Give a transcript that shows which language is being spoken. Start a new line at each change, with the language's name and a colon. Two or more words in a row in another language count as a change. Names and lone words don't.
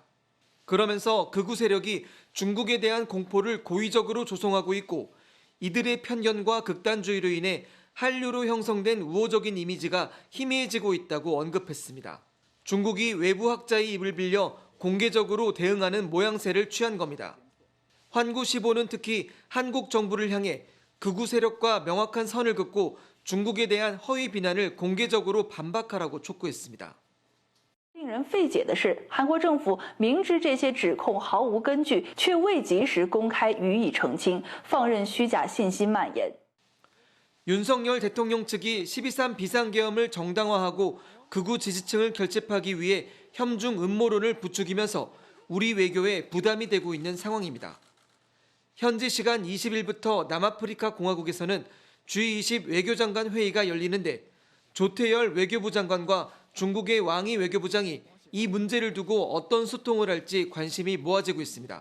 Korean: 그러면서 극우 세력이 중국에 대한 공포를 고의적으로 조성하고 있고 이들의 편견과 극단주의로 인해 한류로 형성된 우호적인 이미지가 희미해지고 있다고 언급했습니다. 중국이 외부 학자의 입을 빌려 공개적으로 대응하는 모양새를 취한 겁니다. 환구시보는 특히 한국 정부를 향해 극우 세력과 명확한 선을 긋고 중국에 대한 허위 비난을 공개적으로 반박하라고 촉구했습니다.
Chinese: 令人费解的是，韩国政府明知这些指控毫无根据，却未及时公开予以澄清，放任虚假信息蔓延。
Korean: 윤석열 대통령 측이 12.3 비상계엄을 정당화하고 극우 지지층을 결집하기 위해 혐중 음모론을 부추기면서 우리 외교에 부담이 되고 있는 상황입니다. 현지 시간 20일부터 남아프리카 공화국에서는 G20 외교장관 회의가 열리는데 조태열 외교부 장관과 중국의 왕이 외교부장이 이 문제를 두고 어떤 소통을 할지 관심이 모아지고 있습니다.